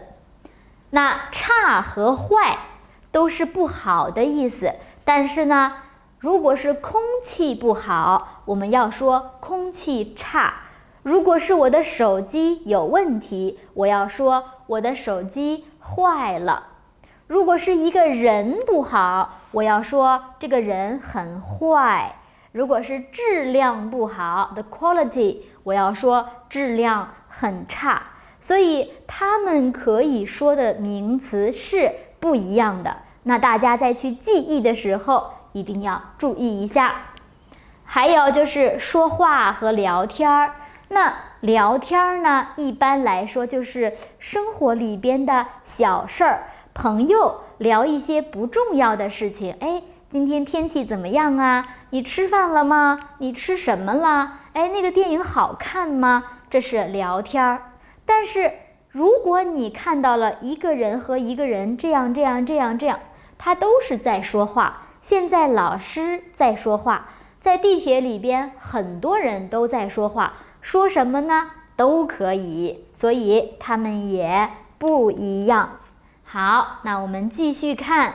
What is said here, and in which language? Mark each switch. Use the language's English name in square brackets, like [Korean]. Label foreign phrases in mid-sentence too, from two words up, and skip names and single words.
[Chinese] 那差和壞都是不好的意思，但是呢，如果是空氣不好，我們要說空气差；如果是我的手機有問題，我要说我的手机壞了；如果是一個人不好，我要說這個人很壞；如果是質量不好 ， [English] the quality， [Chinese] 我要說質量很差。所以他們可以說的名詞是不一樣的，那大家在去記憶的時候一定要注意一下。還有就是說話和聊天兒，那聊天呢，一般來說就是生活裡邊的小事兒，朋友聊一些不重要的事情，哎，今天天氣怎麼樣啊？你吃飯了嗎？你吃什麼了？哎，那個電影好看嗎？這是聊天兒。但是如果你看到了一個人和一個人這樣，他都是在說話。現在老師在說話，在地鐵裡邊很多人都在說話，說什麼呢？都可以，所以他們也不一樣。好，那我們繼續看。